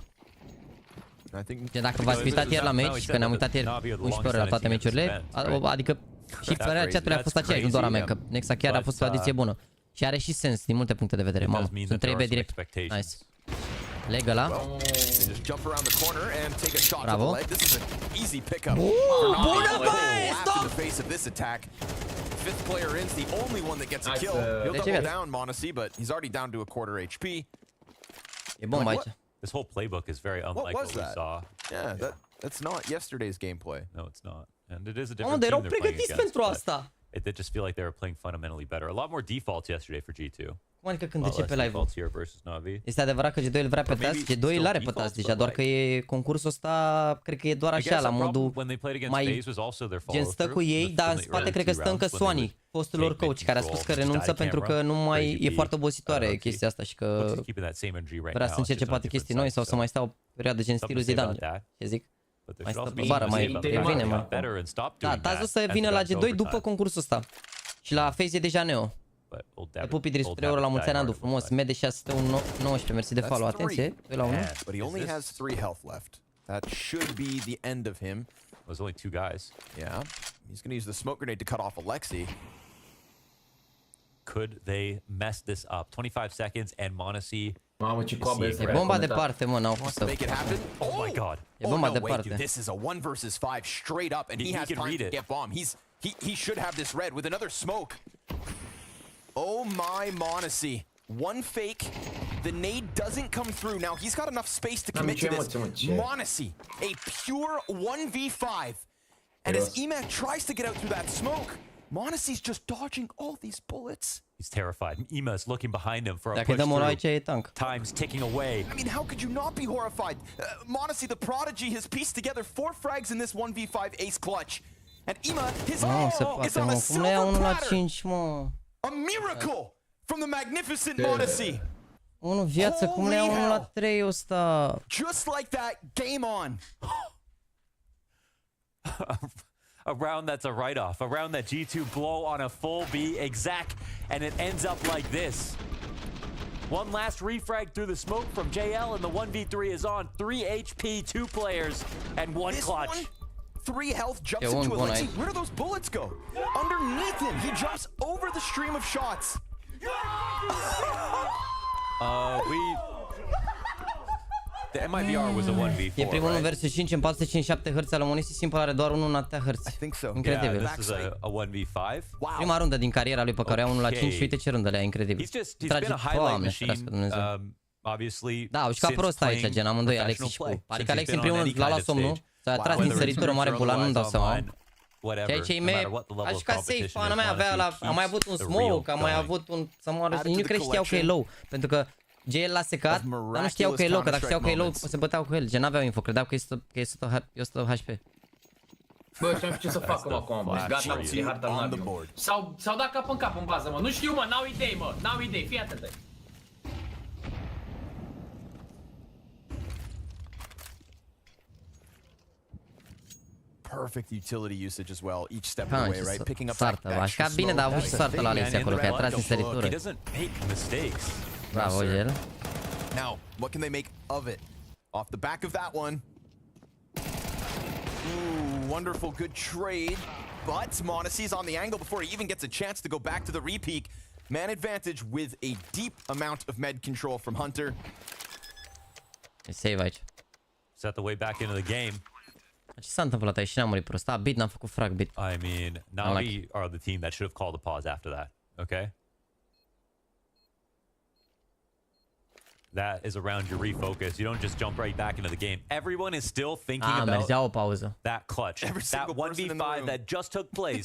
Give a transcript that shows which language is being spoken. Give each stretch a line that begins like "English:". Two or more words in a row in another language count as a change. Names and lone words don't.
Romanian: Dacă v-ați uitat ieri la meci, că ne-am uitat ieri 11 ore la toate meciurile, adică și părerea chatului a fost aceeași, nu doar a mea, că Nexa chiar a fost o adiție bună. Și are și sens din multe puncte de vedere. Mamă, sunt 3B direct. Nice. Leg ăla. Bravo. Bună, băi! Stop!
English: Fifth player in's the only one that gets a kill. He'll double down Monacy, but he's already down to a quarter HP.
Romanian: E bomba aici.
English: This whole playbook is very unlike what we saw. Yeah, that's not yesterday's gameplay. No, it's not. And it is a different team they're playing against.
Romanian: Pentru asta.
English: They just feel like they were playing fundamentally better. A lot more defaults yesterday for G2.
Romanian: Cum adică când începe live-ul? Este adevărat că G2 îl vrea pe task? G2 îl are pe task deja, doar că e concursul ăsta, cred că e doar așa, la modul mai gen stă cu ei, dar în spate cred că stă încă Soani, fostul lor coach, care a spus că renunță pentru că nu mai e foarte obositoare chestia asta și că vrea să încerce poate chestii noi sau să mai stea o perioadă gen stilul Zidane. Ce zic? Mai stă pe bară, mai revine, mai. Da, Taz o să vină la G2 după concursul ăsta. Și la FaZe e deja Neo. Pupi Dris 3 euro la mulți ani, Andu, frumos. Mede 619, mersi de follow. Atenție, 2 la 1.
English: But he only has 3 health left. That should be the end of him. There's only 2 guys. Yeah. He's going to use the smoke grenade to cut off Alexi. Could they mess this up? 25 seconds and Monacy.
Romanian: Mamă, ce coabă e bomba departe, mă, n-au fost să...
English: Oh my god.
Romanian: E bomba departe.
English: This is a 1 versus 5 straight up and he has time to get bomb. He should have this red with another smoke. Oh my Monacy. One fake. The nade doesn't come through. Now he's got enough space to commit to this. Monacy, a pure 1v5. And as Emac tries to get out through that smoke, Monacy's just dodging all these bullets. He's terrified. Ema's looking behind him for a push through. Time's ticking away. I mean, how could you not be horrified? Monacy, the prodigy, has pieced together 4 frags in this 1v5 ace clutch. And Ema, his is on a silver platter. A miracle from the magnificent Monacy.
Romanian: 1 viață, cum le ia 1 la 3 ăsta?
English: Just like that, game on. A round that's a write-off. A round that G2 blow on a full B exact, and it ends up like this. One last refrag through the smoke from JL, and the 1v3 is on. 3 HP, 2 players, and 1 clutch. 3 health, jumps into Alexi. Where do those bullets go? Underneath him, he jumps over the stream of shots. The MIBR was a 1v4.
Romanian: E primul 1 versus 5 în 457 Hz al Monacy, Simple are doar 1 în atâtea Hz. Incredibil.
English: Yeah, this is a 1v5.
Romanian: Prima rundă din cariera lui pe care au 1 la 5 și uite ce rundă le-a, incredibil.
English: He's been a highlight machine. Obviously,
Romanian: da, au jucat prost aici, gen amândoi, Alexi și cu. Adică Alexi în primul rând l-a luat somnul, s-a atras din săritură mare bulan, nu-mi dau seama. Ceea ce a jucat safe, pana mea, a mai avut un smoke, a mai avut un... Nu cred știau că e low, pentru că GL l-a secat, dar nu știau că e low, că dacă știau că e low, se băteau cu el, gen n-aveau info, credeau că e 100 HP. Bă, știu ce să fac acum, bă, gata, am ținut harta în avion. Sau dat cap în cap în bază, mă, nu știu, mă, n-au idei, fii atent.
English: Perfect utility usage as well, each step of the way, right? Picking up that extra smoke.
Romanian: Bine, dar a avut și soartă la Alexi acolo, că a tras în săritură. Bravo, el.
English: Now, what can they make of it? Off the back of that one. Ooh, wonderful, good trade. But Monacy's on the angle before he even gets a chance to go back to the repeak. Man advantage with a deep amount of med control from Hunter.
Romanian: E save aici.
English: Set the way back into the game.
Romanian: Ce s-a întâmplat aici? Și n-am murit prost. Bit, n-am făcut frag, bit.
English: I mean, NaVI are the team that should have called a pause after that, okay? That is a round you refocus. You don't just jump right back into the game. Everyone is still thinking about that clutch, that 1v5 that just took place.